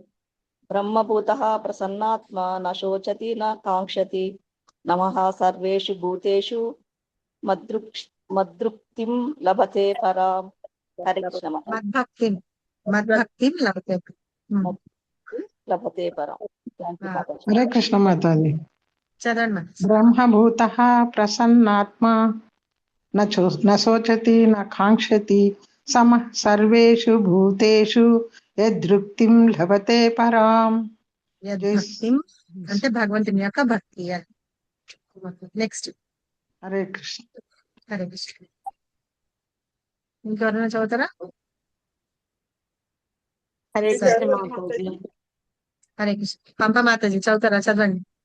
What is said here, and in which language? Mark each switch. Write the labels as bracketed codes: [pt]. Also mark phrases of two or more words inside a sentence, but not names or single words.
[sa] బ్రహ్మభూతః ప్రసన్నాత్మ న శోచతి న కాంక్షతి నమః సర్వేషు భూతేషు మద్భక్తిం లభతే పరాం. [te] హరే కృష్ణ మాతాజీ. [sa] మద్భక్తిం లభతే పరాం. [te] హరే కృష్ణ మాతాజీ. చదవండి మరి. [sa] బ్రహ్మభూతః ప్రసన్నాత్మా न शोचति न काङ्क्षति समः सर्वेषु भूतेषु यदृक्तिं लभते पराम्. [te] యద్భక్తిం అంటే భగవంతుని యొక్క భక్తి. నెక్స్ట్ హరే కృష్ణ. హరే కృష్ణ. ఇంకెవరైనా చదువుతారా? హరే సరే. కృష్ణ మాతాజీ. హరే కృష్ణ. పంప మాతాజీ చదువుతారా? చదవండి.